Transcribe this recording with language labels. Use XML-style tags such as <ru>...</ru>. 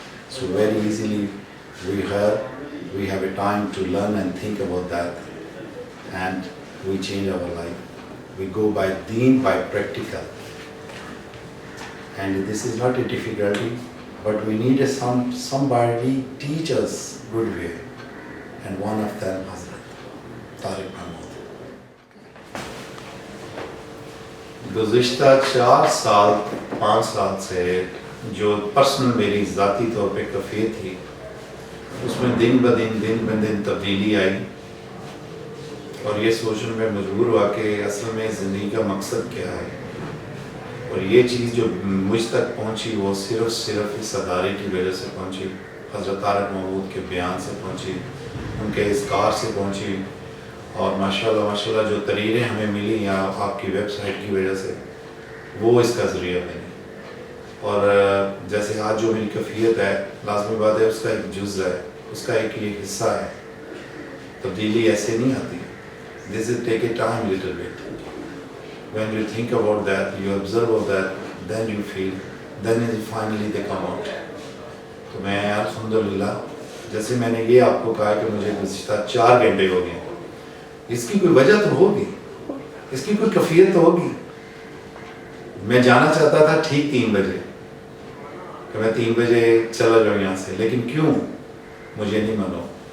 <en>So very easily we have a time to learn and think about that, and we change our life. We go by deen, by practical. And this is not a difficulty, but we need somebody teach us good way. And one of them, Hazrat Tariq Mahmood.</en> <ur>گزشتہ 4 سال 5 سال سے جو personal میری ذاتی طور پہ کیفیت تھی، اس میں دن بدن تبدیلی آئی، اور یہ سوچنے میں مجبور ہوا کہ اصل میں زندگی کا مقصد کیا ہے. اور یہ چیز جو مجھ تک پہنچی وہ صرف اس ادارے کی وجہ سے پہنچی، حضرت طارق محمود کے بیان سے پہنچی، ان کے اذکار سے پہنچی، اور ماشاءاللہ جو تحریریں ہمیں ملی یا آپ کی ویب سائٹ کی وجہ سے، وہ اس کا ذریعہ بنی. اور جیسے آج جو میری کیفیت ہے، لازمی بات ہے اس کا ایک جز ہے، اس کا ایک یہ حصہ ہے. تبدیلی ایسے نہیں آتی.</ur> <en>This will take a time little bit. When you think about that, you observe about that, then you feel, then finally they come out.</en> <ur>تو میں الحمدللہ، جیسے میں نے یہ آپ کو کہا کہ مجھے گزشتہ 4 گھنٹے ہو گئے، اس کی کوئی وجہ تو ہوگی، اس کی کوئی کیفیت تو ہوگی. میں جانا چاہتا تھا ٹھیک 3 بجے کہ میں 3 بجے چلا جاؤں یہاں سے، لیکن کیوں مجھے نہیں معلوم.</ur>